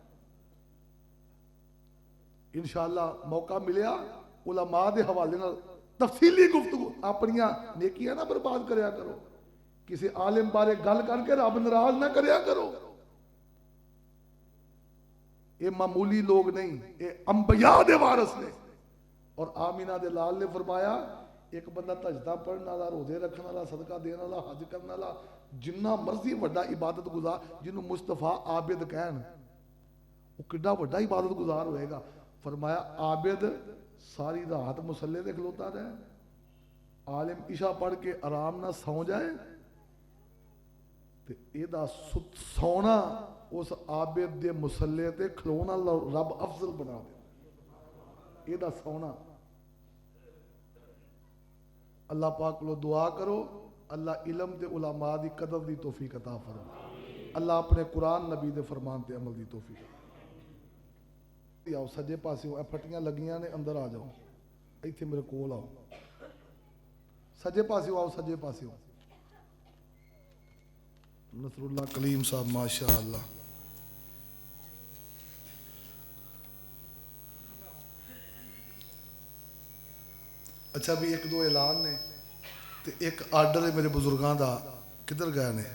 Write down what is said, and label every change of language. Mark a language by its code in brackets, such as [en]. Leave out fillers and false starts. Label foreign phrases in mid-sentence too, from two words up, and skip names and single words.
[pa] انشاءاللہ موقع ملیا علماء دے حوالے نال تفصیلی گفتگو، اپنیاں نیکیاں نہ برباد کریا کرو، کسی عالم بارے گل کر کے رب ناراض نہ کریا کرو۔ یہ معمولی لوگ نہیں، یہ انبیاء دے وارث نے۔ اور آمینہ دے لال نے فرمایا ایک بندہ تہجداں پڑھن والا، روزے رکھن والا، صدقہ دین والا، حج کرن والا، جنہ مرضی وڈا عبادت گزار، جنہوں مصطفیٰ عابد کہن، وہ کڈا وڈا عبادت گزار ہوئے گا۔ فرمایا عابد ساری رات مصلے دے کھلوتا رہے، عالم عشاء پڑھ کے آرام نہ سو جائے تے اے دا سونا اس عابد دے مصلے تے کھلونا رب افضل بنا دے، اے دا سونا۔ اللہ پاک لو دعا کرو اللہ علم تے علماء دی قدر دی توفیق عطا فرمائے، اللہ اپنے قرآن نبی دے فرمان تے عمل دی توفیق۔ آؤ سجے پاسے ہو، اے پھٹیاں لگیاں نے، اندر آ جاؤ، ایتھے میرے کول آؤ، سجے پاسے ہو، آؤ سجے پاسے ہو۔ نصر اللہ کلیم صاحب ماشاء اللہ۔ اچھا بھی ایک دو اعلان نے تے ایک آرڈر ہے میرے بزرگاں دا، کدھر گئے نے؟